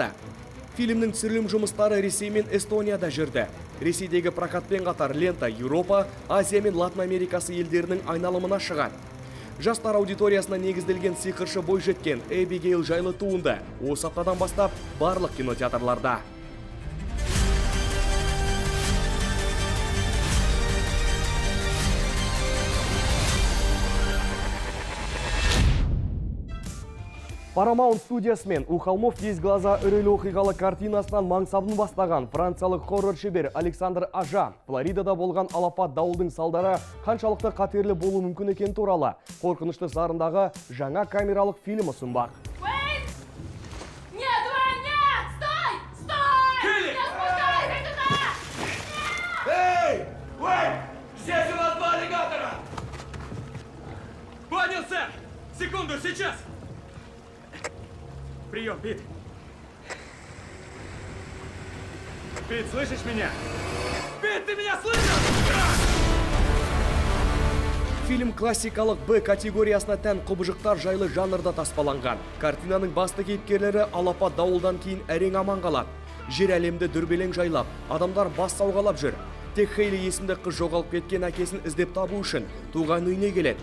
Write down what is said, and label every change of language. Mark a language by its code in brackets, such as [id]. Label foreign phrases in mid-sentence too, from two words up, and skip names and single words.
[kk] Фильмнің түсірілім жұмыстары Ресей мен Эстонияда жүрді. Ресейдегі прокатпен қатар лента Еуропа, Азия мен Латын Америкасы елдерінің айналымына шығады. Жастар аудиториясына негізделген сиқыршы бойжеткен Abigail жайлы туынды осы аптадан бастап барлық кинотеатрларда. Paramount студиясымен [ru] «У холмов есть глаза» [kk] үрейлі оқиғалы картинасынан маңсабын бастаған франциялық хоррор шебер Александр Ажа Флоридада болған алапат дауылдың салдары қаншалықты қатерлі болуы мүмкін екен туралы қорқынышты сарындағы жаңа камералық фильм ұсынбақ. [ru] Здесь у нас 2 аллигатора! Понял, сэр! Секунду, сейчас! Прием, Пит. Пит, слышишь меня? Пит, ты меня слышишь? [kk] Фильм классикалық Б категориясына тән құбыжықтар жайлы жанрда таспаланған. Картинаның басты кейіпкерлері алапат дауылдан кейін әрең аман қалады. Жер әлемді дүрбелең жайлап, адамдар бас сауғалап жүр. Тек Хейли есімді қыз жоғалып кеткен әкесін іздеп табу үшін туған үйіне келеді.